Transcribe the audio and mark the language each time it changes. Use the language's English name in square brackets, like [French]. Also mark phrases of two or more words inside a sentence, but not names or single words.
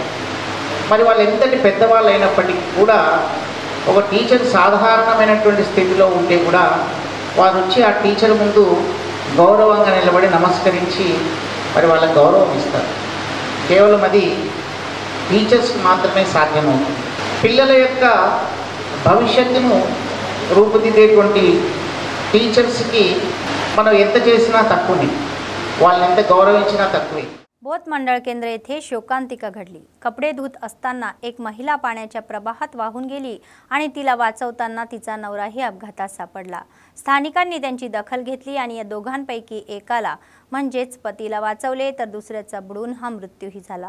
[Telugu] మరి వాళ్ళు ఎంతటి పెద్దవాళ్ళు అయినప్పటికీ కూడా ఒక టీచర్ సాధారణమైనటువంటి స్థితిలో ఉంటే కూడా వారు వచ్చి ఆ టీచర్ ముందు గౌరవంగా నిలబడి నమస్కరించి మరి వాళ్ళకి గౌరవం ఇస్తారు. కేవలం అది టీచర్స్కి మాత్రమే సాధ్యమవుతుంది. పిల్లల యొక్క భవిష్యత్తును రూపుదిద్దేటువంటి టీచర్స్కి మనం ఎంత చేసినా తక్కువనే, వాళ్ళని ఎంత గౌరవించినా తక్కువే. [Marathi] बोथ मंडळ केंद्र येथे शोकांतिका घडली. कपडे धुत असताना एक महिला पाण्याच्या प्रवाहात वाहून गेली आणि तिला वाचवताना तिचा नवराही अपघातात सापडला. स्थानिकांनी त्यांची दखल घेतली आणि या दोघांपैकी एकाला म्हणजेच पतीला वाचवले तर दुसऱ्याचा बुडून हा मृत्यूही झाला.